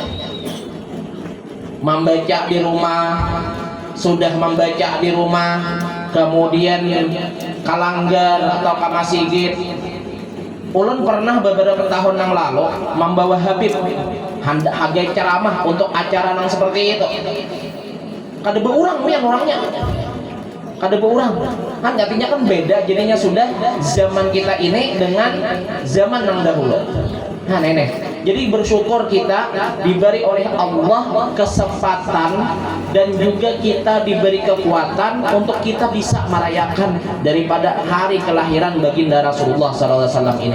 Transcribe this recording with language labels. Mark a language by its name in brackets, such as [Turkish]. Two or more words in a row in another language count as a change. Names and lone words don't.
[Indonesian] Membaca di rumah, sudah membaca di rumah, kemudian kalanggar atau ke masjid. [Banjar] Ulun pernah beberapa tahun yang lalu membawa Habib hagai ceramah untuk acara yang seperti itu. Kada beurang yang orangnya, kada beurang. [Indonesian] Kan artinya kan beda, jadinya sudah zaman kita ini dengan zaman yang dahulu. [Banjar] Nah nenek. [Indonesian] Jadi bersyukur kita diberi oleh Allah kesempatan dan juga kita diberi kekuatan untuk kita bisa merayakan daripada hari kelahiran baginda Rasulullah SAW ini.